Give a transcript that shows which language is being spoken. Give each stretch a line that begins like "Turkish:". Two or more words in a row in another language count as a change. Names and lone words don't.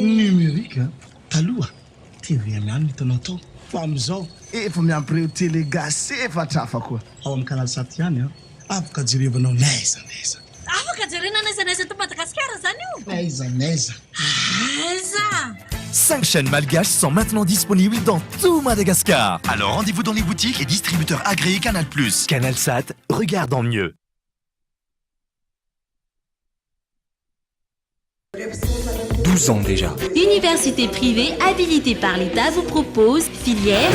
Malagasy: Numérique, taloha TV ihany hitanao tao. Fa amin'izao efa miampireo télé gasy efatra hafa koa. Ao amin'ny canal 7 ihany afaka jerevanao naiza. Afaka jerena naiza to Madagascar zany io. Naiza. Aiza.
French: 5 chaînes malgaches sont maintenant disponibles dans tout Madagascar. Alors rendez-vous dans les boutiques et distributeurs agréés Canal+. Canal Sat, regardons mieux. « 12 ans déjà. Université privée habilitée par l'État vous propose filière